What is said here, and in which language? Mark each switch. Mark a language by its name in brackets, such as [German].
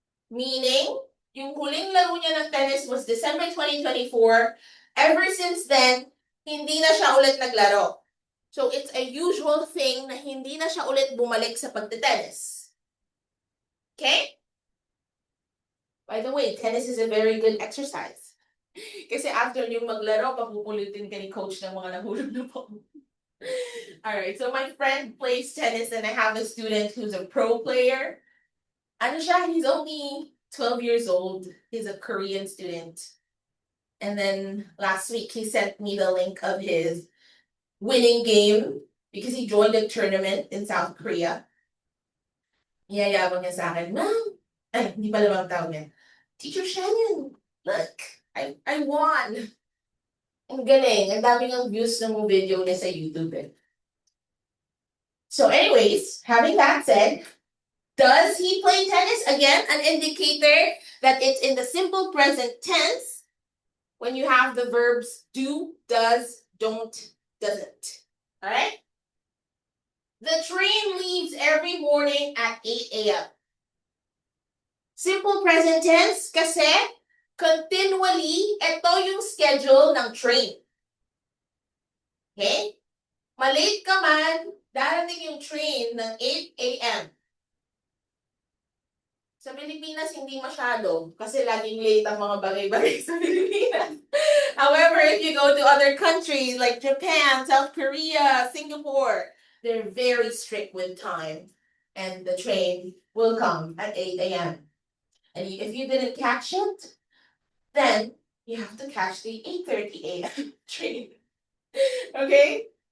[Filipino] Meaning, yung huling laro niya ng tennis [English] was December 2024. Ever since then, [Filipino] hindi na siya ulit naglaro. [English] So it's a usual thing [Filipino] na hindi na siya ulit bumalik sa pagte-tennis. Okay? [English] By the way, tennis is a very good exercise. [Filipino] Kasi after yung maglaro, papupulitin ka ni coach ng mga nahulog na po. [English] Alright, so my friend plays tennis and I have a student who's a pro player. [Filipino] Ano siya? [English] He's only 12 years old. He's a Korean student. And then last week he sent me the link of his winning game because he joined a tournament in South Korea. [Filipino] Iyayabang niya sa akin, Ma'am, ay, hindi pala bang tawag niya. [English] Teacher Shannon, look, I won. [Filipino] Ang galing. Ang daming ang views ng video niya sa YouTube eh. [English] So anyways, having that said, does he play tennis? Again, an indicator that it's in the simple present tense when you have the verbs do, does, don't, doesn't. All right? The train leaves every morning at 8 a.m. [Filipino] Simple present tense kasi continually, ito yung schedule ng train. Okay? Malate ka man, darating yung train ng 8 a.m. Sa Pilipinas, hindi masyado kasi laging late ang mga bagay-bagay sa Pilipinas. [English] However, if you go to other countries like Japan, South Korea, Singapore, they're very strict with time. And the train will come at 8 a.m. And if you didn't catch it, then you have to catch the 8:30 a.m. train. Okay?